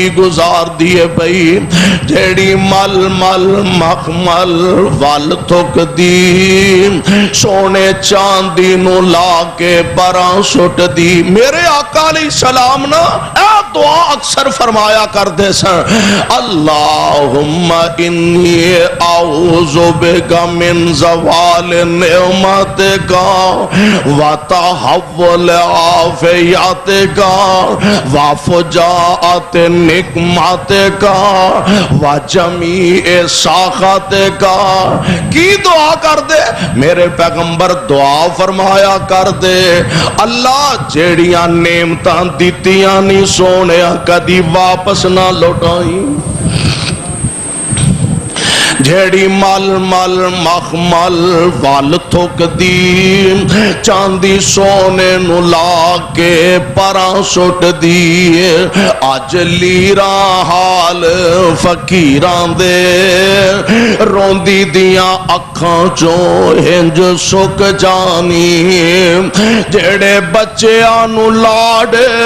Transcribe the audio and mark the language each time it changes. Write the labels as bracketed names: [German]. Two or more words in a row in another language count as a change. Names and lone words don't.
[Punjabi] گزار دیے پئی جیڑی مل مل مخمل ول تھک دی سونے چاندی نوں لا کے پراں سٹ دی میرے آقا علیہ السلام نا اے دعا اکثر فرمایا کردے [Arabic] सन اللهم إني أعوذ بك من زوال نعمتك و تحول عافيتك و فجاءة نقمتك و جميع سخطك [Punjabi] کی دعا کر دے میرے پیغمبر دعا فرمایا کر دے اللہ جیڑیاں نعمتاں دتیاں نی سونے کدی واپس نا لوٹائی جیڑی مل مل مخمل ول تھک دی چاندی سونے نوں لا کے پراں سٹ دی اج لیراں حال فقیراں دے روندی دیاں اکھاں چوں ہنج سک جانی جیڑے بچیاں نوں لاڈ